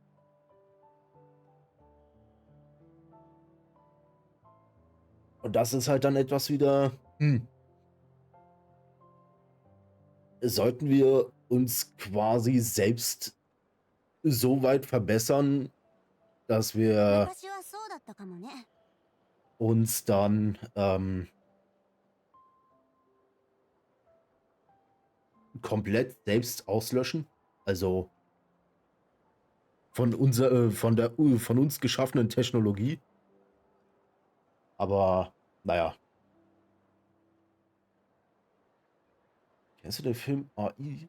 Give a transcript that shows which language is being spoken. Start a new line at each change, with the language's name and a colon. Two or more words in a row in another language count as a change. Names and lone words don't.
German: Und das ist halt dann etwas wieder, sollten wir uns quasi selbst so weit verbessern, dass wir
Japanese: 昔はそうだったかもね。
German: uns dann komplett selbst auslöschen? Also von von uns geschaffenen Technologie? Aber naja. Kennst du den Film AI?